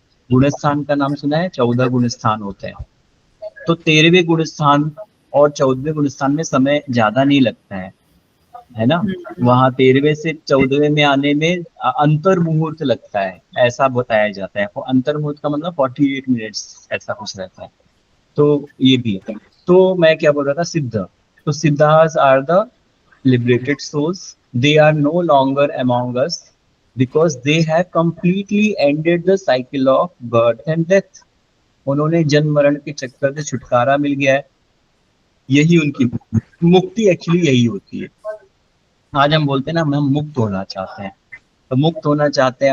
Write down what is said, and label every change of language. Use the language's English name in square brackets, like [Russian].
[Hindi] गुण स्थान का नाम सुना है? 14 गुण स्थान होते हैं, तो 13वें गुण स्थान और 14वें गुण स्थान में समय ज्यादा नहीं लगता है ना। वहां 13वें से 14वें में आने में अंतर मुहूर्त लगता है, ऐसा बताया जाता है। अंतर मुहूर्त का मतलब 48 मिनट्स ऐसा कुछ रहता है। तो ये भी है। तो मैं क्या बोल रहा था, सिद्ध। [English] तो Siddharth are the liberated souls, they are no longer among us because they have completely ended the cycle of birth and death. [Hindi] उन्होंने जन्म मरण के चक्कर से छुटकारा मिल गया है, यही उनकी मुक्ति एक्चुअली यही होती है। आज हम बोलते हैं ना हम मुक्त होना चाहते हैं, तो मुक्त होना चाहते हैं।